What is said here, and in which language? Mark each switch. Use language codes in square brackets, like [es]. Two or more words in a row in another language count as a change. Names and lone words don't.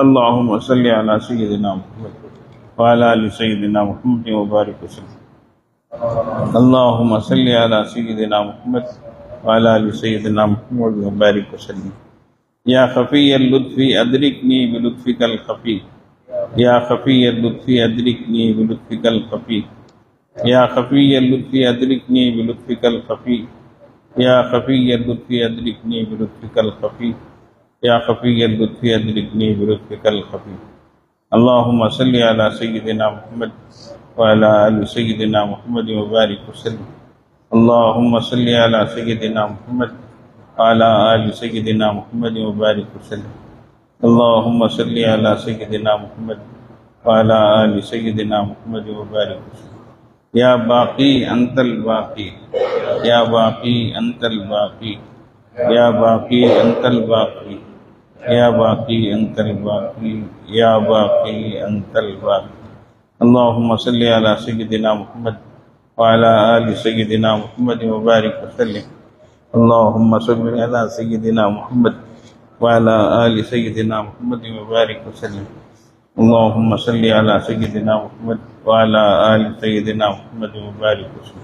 [ar] اللہم صلی علی سیدنا محمد وعلی آل سیدنا محمد وبارک وسلم۔ اللہم صلی علی سیدنا محمد وعلی آل سیدنا محمد وبارک وسلم۔ یا خفی اللطف ادرکنی بلطفک الخفی، یا خفی اللطف ادرکنی بلطفک الخفی، يا خفي اللطف أدركني بلطفك الخفي، يا خفي اللطف أدركني بلطفك الخفي، يا خفي اللطف أدركني بلطفك الخفي. اللهم صل على سيدنا محمد وعلى آل سيدنا محمد وبارك وسلم. اللهم صل على سيدنا محمد وعلى آل سيدنا محمد وبارك وسلم. اللهم صل على سيدنا محمد وعلى آل سيدنا محمد وبارك وسلم. يا باقي أنت الباقي، يا باقي أنت الباقي، يا باقي أنت الباقي، يا باقي أنت الباقي، يا باقي أنت الباقي. اللهم صل على سيدنا محمد وعلى آل سيدنا محمد وبارك وسلم. اللهم صل على سيدنا محمد وعلى آل سيدنا محمد وبارك وسلم. اللهم صل على سيدنا محمد وعلى آل سيدنا محمد وبارك وسلم.